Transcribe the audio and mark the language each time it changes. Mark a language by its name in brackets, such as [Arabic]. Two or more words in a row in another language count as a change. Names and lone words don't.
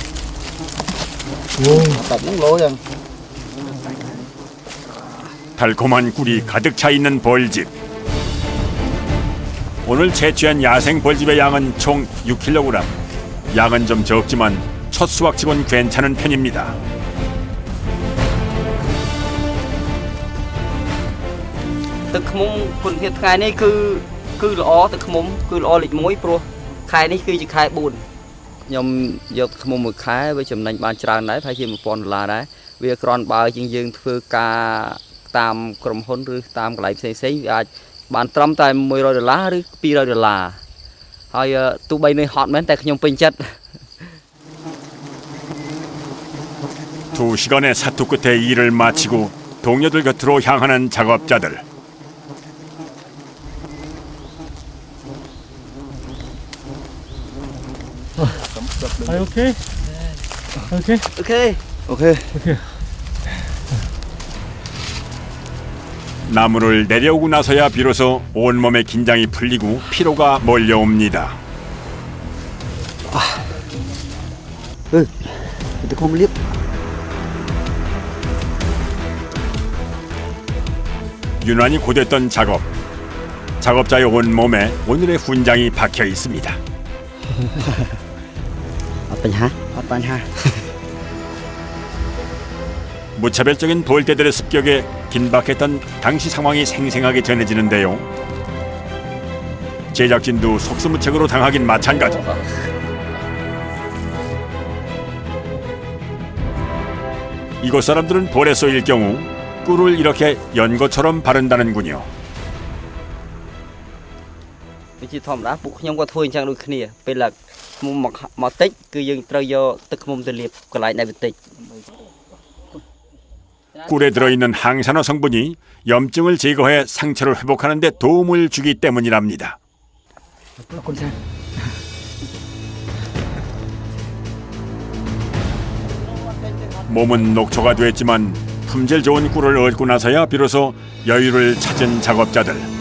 [Korean] 달콤한 꿀이 가득 차 있는 벌집. 오늘 채취한 야생 벌집의 양은 총 6kg. 양은 좀 적지만 첫 수확치곤 괜찮은 편입니다. [Khmer] ទឹកឃ្មុំគុណភាពថ្ងៃនេះគឺល្អទឹកឃ្មុំគឺល្អលេខ1ព្រោះខែនេះគឺជាខែ4ខ្ញុំយកឃ្មុំមួយខែវាចំណេញបានច្រើនដែរប្រហែលជា$1000ដែរវាគ្រាន់បើយើងធ្វើការតាមក្រុមហ៊ុនឬតាមកន្លែងផ្សេងៗវាអាចបានត្រឹមតែ$100ឬ$200 ហើយទោះបីនៅហត់មែនតែខ្ញុំពេញចិត្ត [Korean] 2시간의 사투 끝에 일을 마치고 동료들 곁으로 향하는 작업자들. [English] Are you okay? Okay. [Korean] 오케이 나무를 내려오고 나서야 비로소 온몸의 긴장이 풀리고 피로가 몰려옵니다. [Vietnamese] Tôi không liếc. [Korean] 유난히 고됐던 작업. 작업자의 온몸에 오늘의 훈장이 박혀 있습니다. 어떠냐? 무차별적인 벌떼들의 습격에 긴박했던 당시 상황이 생생하게 전해지는데요. 제작진도 속수무책으로 당하긴 마찬가지. 이곳 사람들은 벌에 쏘일 경우 꿀을 이렇게 연고처럼 바른다는군요. [Khmer] វាជាធម្មតាពួកខ្ញុំក៏ធ្វើអញ្ចឹងដូចគ្នាពេលឡើងឃ្មុំមកតិចគឺយើងត្រូវយកទឹកឃ្មុំទៅលាបកន្លែងដែលវាតិច [Korean] 꿀에 들어있는 항산화 성분이 염증을 제거해 상처를 회복하는 데 도움을 주기 때문이랍니다. 몸은 녹초가 됐지만 품질 좋은 꿀을 얻고 나서야 비로소 여유를 찾은 작업자들.